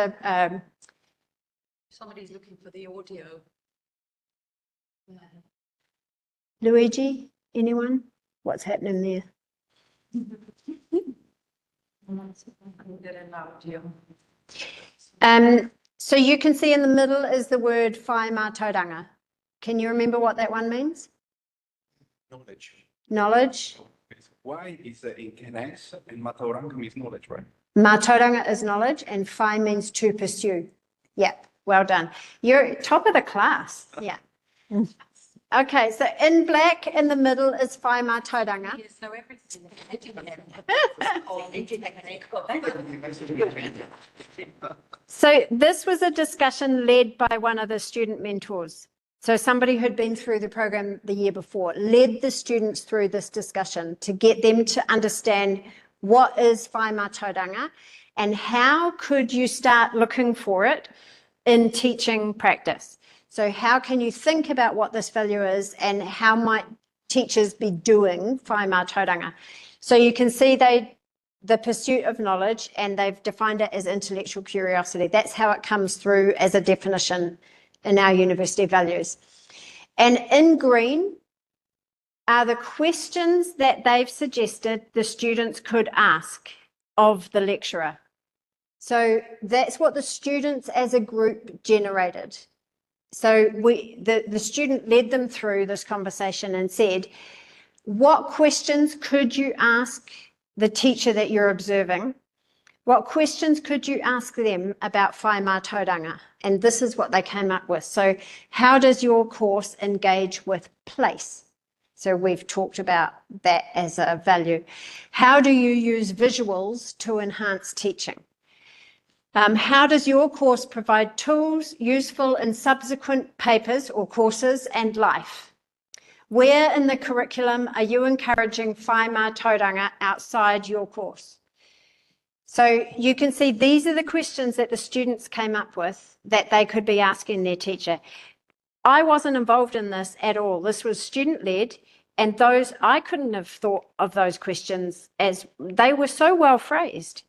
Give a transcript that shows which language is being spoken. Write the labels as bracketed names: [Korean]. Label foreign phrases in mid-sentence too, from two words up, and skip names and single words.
[English] Somebody's looking for the audio. Luigi, anyone? What's happening there? So you can see in the middle is the word [Māori] whai mātauranga. [English] Can you remember what that one means? Knowledge. Knowledge. Why is in Canes and Mātauranga means knowledge, right? Mātauranga is knowledge and whai means to pursue. Yeah, well done. You're top of the class. Yeah. Okay, so in black in the middle is [Māori] whai mātauranga. [English] Yes, so everything. So this was a discussion led by one of the student mentors. So somebody who'd been through the program the year before led the students through this discussion to get them to understand what is [Māori] whai mātauranga [English] and how could you start looking for it in teaching practice. So how can you think about what this value is and how might teachers be doing [Māori] whai mātauranga? [English] So you can see the pursuit of knowledge, and they've defined it as intellectual curiosity. That's how it comes through as a definition in our university values. And in green are the questions that they've suggested the students could ask of the lecturer. So that's what the students as a group generated. So the student led them through this conversation and said, what questions could you ask the teacher that you're observing? What questions could you ask them about [Māori] whai mātauranga? [English] And this is what they came up with. So how does your course engage with place? So we've talked about that as a value. How do you use visuals to enhance teaching? How does your course provide tools useful in subsequent papers or courses and life? Where in the curriculum are you encouraging [Māori] whai mātauranga [English] outside your course? So you can see these are the questions that the students came up with that they could be asking their teacher. I wasn't involved in this at all. This was student-led, and I couldn't have thought of those questions as they were so well phrased.